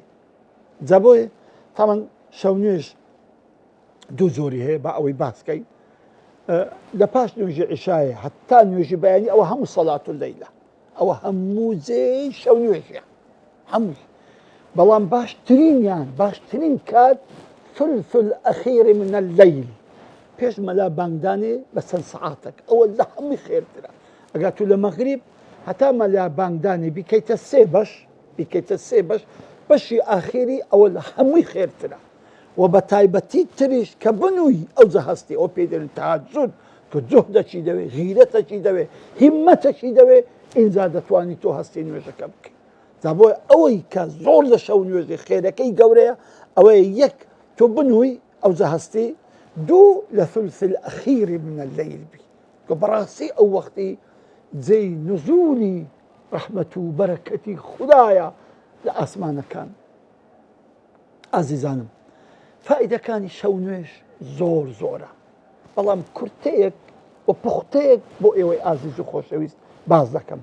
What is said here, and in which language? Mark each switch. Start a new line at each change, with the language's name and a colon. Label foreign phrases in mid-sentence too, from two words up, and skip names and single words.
Central Kurdish: جا بۆیە تامان شەو نوێژ دوو زۆری هەیە، بە ئەوەی باسکەین. لە پاش نوێژی عیشایە هەتا نوێژی بەیانی، ئەوە هەموو
Arabic: سەڵات اللەیلە،
Central Kurdish: ئەوە هەموو جێی شەو نوێژیە هەمووی. بەڵام باشترین کات
Arabic: ثلث الأخير من الليل،
Central Kurdish: پێش مەلا بانگدانێ بە چەند سەعاتێک، ئەوە لە هەمووی خێرترە. ئەگەر تو لە مەغریب هەتا مەلا بانگدانێ بیکەیتە سێ بەش، بەشی ئاخیری ئەوە لە هەمووی خێرترە. و بە تایبەتی تریش کە بنووی ئەو جەهەستی، ئەو پێ دەڵێن تەهەجود، کە جوهدەکی دەوێ، غیرەتێکی دەوێ، هیممەتێکی دەوێ، ئینجا دەتوانی تۆ هەستی نوێژەکە بکەی. جا بۆیە ئەوەی کە زۆر لە شەو نوێژی خێرەکەی گەورەیە، ئەوەیە یەک تۆ بنووی ئەو جەهەستی، دوو لە
Arabic: ثلث الأخير من الليل
Central Kurdish: بی، کە بەڕاستی ئەو وەختی جێی نزولی ڕەحمەت و بەرەکەتی خودایە لە ئاسمانەکان. ئازیزانم، فائیدەکانی شەو نوێژ زۆرە، بەڵام کورتەیەک و پوختەیەک بۆ ئێوەی ئازیز و خۆشەویست باز دەکەم.